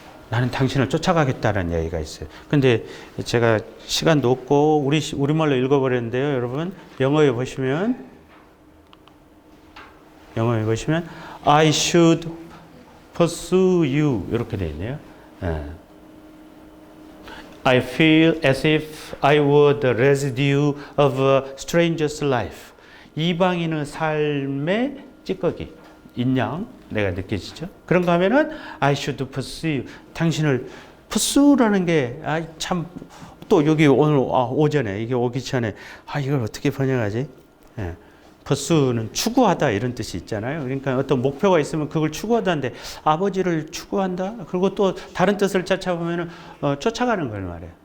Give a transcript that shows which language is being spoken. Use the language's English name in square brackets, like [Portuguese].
[Korean] 나는 당신을 쫓아가겠다는 이야기가 있어요. 근데 제가 시간도 없고 우리말로 읽어버렸는데요. 여러분 영어에 보시면 [English] I should pursue you [Korean] 이렇게 되어 있네요. [English] I feel as if I were the residue of a stranger's life. [Korean] 이방인의 삶의 찌꺼기, 인양 내가 느껴지죠. 그런가 하면은 [English] I should pursue you. [Korean] 당신을 pursue라는 게 참 또 여기 오늘 오전에 이게 오기 전에 이걸 어떻게 번역하지? pursue는 추구하다 이런 뜻이 있잖아요. 그러니까 어떤 목표가 있으면 그걸 추구하다는데 아버지를 추구한다. 그리고 또 다른 뜻을 찾아보면은 쫓아가는 걸 말해요.